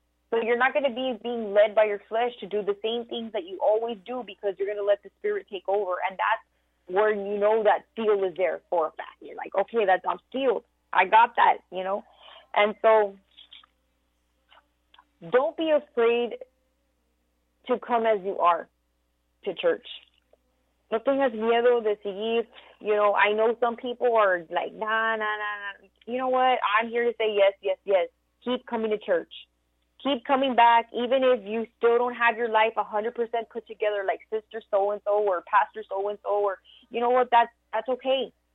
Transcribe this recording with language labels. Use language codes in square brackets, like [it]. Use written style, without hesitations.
[en] So you're not going to be being led by your flesh to do the same things that you always do, because you're going to let the Spirit take over. And that's where you know that seal is there for a fact. You're like, okay, that's, I'm sealed. I got that, you know. And so don't be afraid to come as you are to church. [es] No tengas miedo de seguir. [en] You know, I know some people are like, nah, nah, nah, nah. You know what? I'm here to say yes, yes, yes. Keep coming to church. Keep coming back, even if you still don't have your life 100% put together, like Sister so-and-so or Pastor so-and-so, or you know what, that's okay.